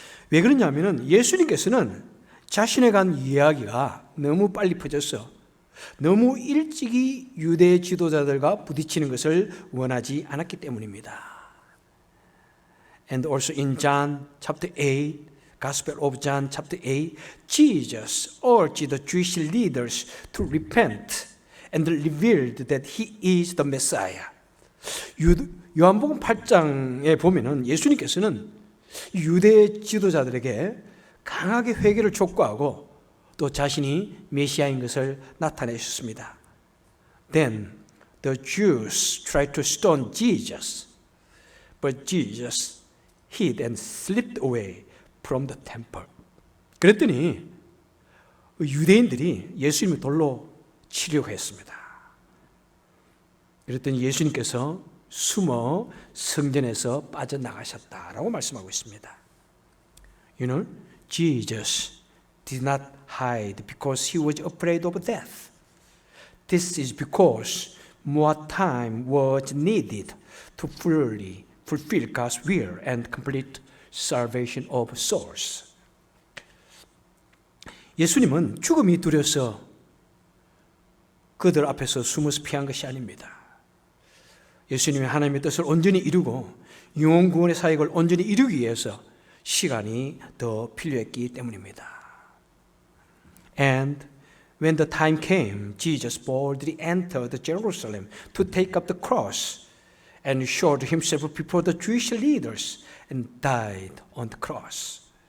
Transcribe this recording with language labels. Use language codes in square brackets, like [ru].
[ko] 왜 그러냐면은 예수님께서는 자신에 관한 이야기가 너무 빨리 퍼져서 너무 일찍이 유대 지도자들과 부딪히는 것을 원하지 않았기 때문입니다. [en] And also in John chapter 8, Gospel of John chapter 8, Jesus urged the Jewish leaders to repent and revealed that he is the Messiah. [ko] 요한복음 8장에 보면은 예수님께서는 유대 지도자들에게 강하게 회개를 촉구하고 또 자신이 메시아인 것을 나타내셨습니다. [en] Then the Jews tried to stone Jesus, but Jesus hid and slipped away from the temple. [ko] 그랬더니 유대인들이 예수님을 돌로 치려고 했습니다. 그랬더니 예수님께서 숨어 성전에서 빠져나가셨다라고 말씀하고 있습니다. [en] You know, Jesus did not hide because he was afraid of death. This is because more time was needed to fully fulfill God's will and complete salvation of souls. [ko] 예수님은 죽음이 두려서 그들 앞에서 숨어서 피한 것이 아닙니다. 예수님이 하나님의 뜻을 온전히 이루고 영혼 구원의 사역을 온전히 이루기 위해서 시간이 더 필요했기 때문입니다. [en] And when the time came, Jesus boldly entered Jerusalem to take up the cross and showed himself before the Jewish leaders and died on the cross.